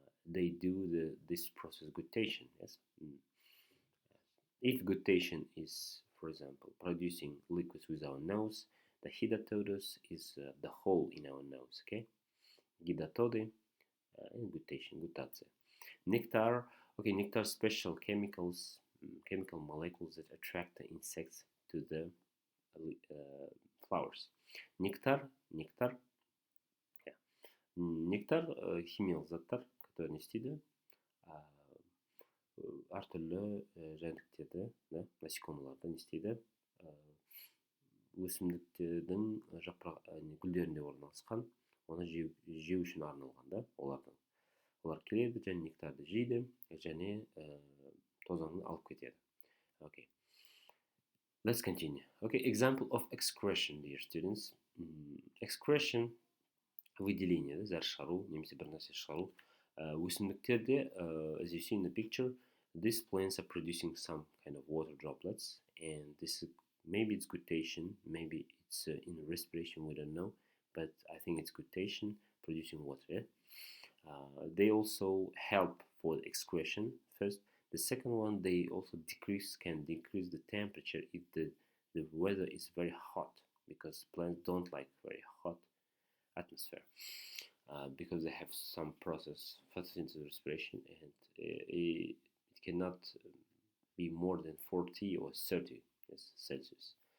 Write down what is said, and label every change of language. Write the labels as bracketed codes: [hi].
[en] They do this process guttation. Yes. If guttation is, for example, producing liquids with our nose, the hidatosis is the hole in our nose. Okay, hidatosis and guttation, gutация. Nectar. Okay, nectar special chemicals, chemical molecules that attract the insects to the flowers. Nectar. Yeah. [kk] Nectar химиялық заттар, [ru] которые [kk] не істейді әртүрлі жәндіктерді, насекомаларды не істейді өсімдіктердің гүлдерінде орналасқан, оны жеу үшін арналған да олар келеді және нектарды жейді және тозаңды алып кетеді. [en] Okay, let's continue. Okay, example of excretion, dear students. [kk] Excretion выделение, зәр шығару немесе бір нәрсе шығару. Өсімдіктерде, [en] as you see in the picture, these plants are producing some kind of water droplets, and this is, maybe it's guttation, maybe it's in respiration, we don't know, but I think it's guttation, producing water. They also help for the excretion first. The second one, they also can decrease the temperature if the weather is very hot, because plants don't like very hot atmosphere, because they have some process photosynthesis respiration, and it cannot be more than 40 or 30 Celsius.